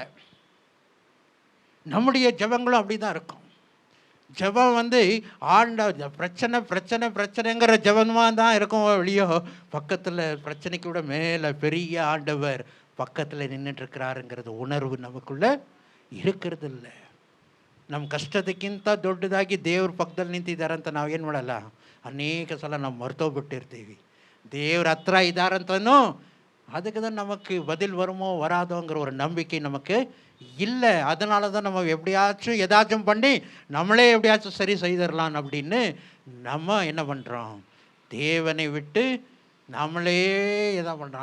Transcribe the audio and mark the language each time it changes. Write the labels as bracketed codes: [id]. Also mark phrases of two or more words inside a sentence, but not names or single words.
[ta] நம்முடைய ஜெபங்களும் அப்படி தான் இருக்கும். ஜெபம் பிரச்சனை பிரச்சனை பிரச்சனைங்கிற ஜெபமாக தான் இருக்கும் வெளியோ. பக்கத்தில் பிரச்சனைக்கு விட மேலே பெரிய ஆண்டவர் பக்கத்தில் நின்றுட்டுருக்கிறாருங்கிறது உணர்வு நமக்குள்ளே இருக்கிறது இல்லை. [kn] ನಮ್ಮ ಕಷ್ಟದಕ್ಕಿಂತ ದೊಡ್ಡದಾಗಿ ದೇವ್ರ ಪಕ್ಕದಲ್ಲಿ ನಿಂತಿದ್ದಾರೆ ಅಂತ ನಾವೇನು ಮಾಡಲ್ಲ, ಅನೇಕ ಸಲ ನಾವು ಮರ್ತೋಗ್ಬಿಟ್ಟಿರ್ತೀವಿ. ದೇವ್ರ ಹತ್ರ ಇದ್ದಾರಂತನೂ [ta] அதுக்கு தான் நமக்கு பதில் வருமோ வராதோங்கிற ஒரு நம்பிக்கை நமக்கு இல்லை. அதனால தான் நம்ம எப்படியாச்சும் ஏதாச்சும் பண்ணி நம்மளே எப்படியாச்சும் சரி செய்திடலாம் அப்படின்னு நம்ம என்ன பண்ணுறோம், தேவனை விட்டு நம்மளே எதா பண்ணுறோம்.